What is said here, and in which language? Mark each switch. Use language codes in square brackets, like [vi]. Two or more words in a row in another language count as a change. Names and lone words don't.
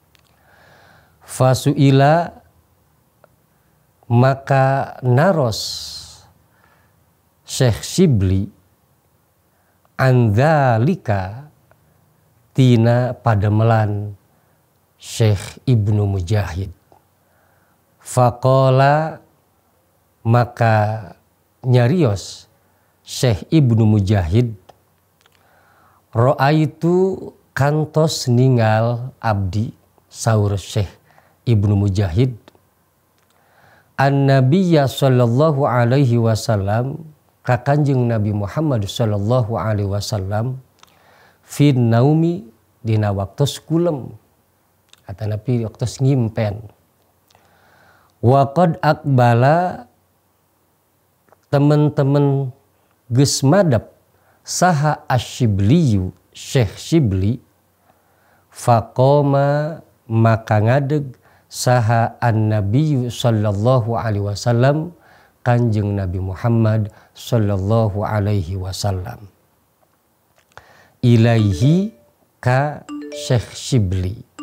[su] Fasuila maka naros Syekh Shibli andzalika tina pademelan Syekh Ibnu Mujahid. Faqala maka nyarios Syekh Ibnu Mujahid, ro'aitu kantos ningal abdi saur Syekh Ibnu Mujahid [ar] النبي صلى الله عليه وسلم [su] ka Kanjeng Nabi Muhammad [ar] صلى الله عليه وسلم في النوم [su] dina waktos kulem atanapi waktos ngimpen. [ar] وقد أقبل [su] teman-teman geus madep saha asy-Syibliyu Syekh Shibli faqoma maka ngadeg saha [ar] النبي صلى الله عليه وسلم [su] Kanjeng Nabi Muhammad [ar] صلى الله عليه وسلم [su] ilaihi ka Syekh Shibli.